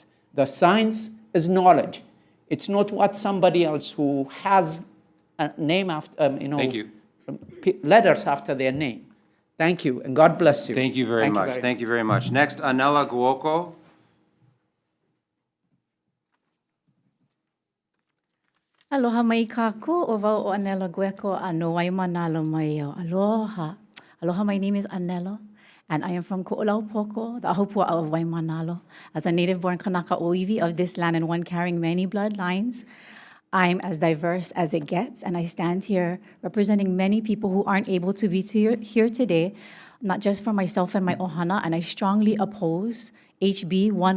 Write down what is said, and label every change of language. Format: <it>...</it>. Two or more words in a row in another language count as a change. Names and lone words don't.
<en>The science is knowledge. It's not what somebody else who has a name after, Thank you. Letters after their name. Thank you, and God bless you. Thank you very much. Thank you very much. Next, Anela Guoko.</en> <haw>Aloha mai kākou, o wau o Anela Gueko, ano wai manalo mai au. Aloha.</haw> <en>Aloha, my name is Anela, and I am from Ko'olau-Poko, the Ahopua of Waimanalo. As a native-born</en> <haw>Kanaka Oiwi</haw> <en>of this land and one carrying many bloodlines, I'm as diverse as it gets, and I stand here representing many people who aren't able to be here today, not just for myself and my ohana, and I strongly oppose HB</en>